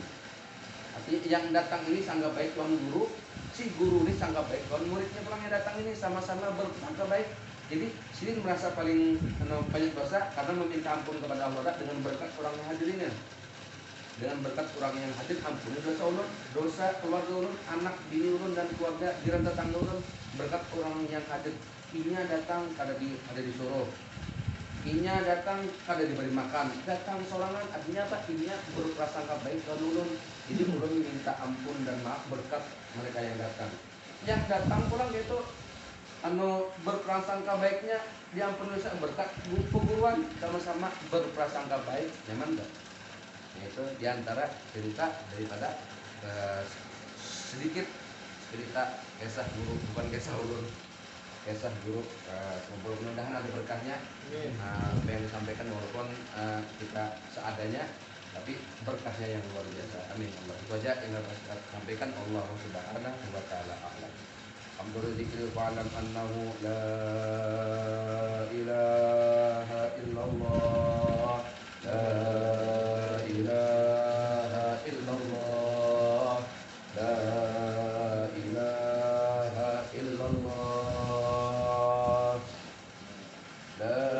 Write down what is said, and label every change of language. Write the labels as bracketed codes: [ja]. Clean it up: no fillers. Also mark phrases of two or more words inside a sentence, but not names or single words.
[id] Artinya yang datang ini sangat baik tuan guru, si guru ini sangat baik tuan muridnya pulang yang datang ini sama-sama bersangka baik. Jadi sini merasa paling banyak dosa karena meminta ampun kepada Allah dengan berkat orang yang hadir ini. Dengan berkat orang yang hadir ampuni dosa ulun, dosa keluarga ulun, anak bini ulun dan keluarga jiran tetangga ulun. Berkat orang yang hadir, inya datang kada disuruh, inya datang kada diberi makan, datang sorangan artinya apa? Inya berprasangka baik ke ulun. Jadi ulun minta ampun dan maaf berkat mereka yang datang. Yang datang pulang itu berprasangka baiknya diampuni dosa berkat peguruan sama-sama berprasangka baik, nyaman enggak? Itu diantara cerita daripada sedikit cerita kisah guru, bukan kisah ulun, kisah guru. Mudah-mudahan ada berkahnya apa yang disampaikan walaupun kita seadanya tapi berkahnya yang luar biasa. [ar] آمين الله. [id] Itu aja yang harus kita sampaikan. [ar] الله سبحانه وتعالى أعلم. الحمد لله واعلم أنه لا إله إلا الله لا إله إلا الله لا إله إلا الله لا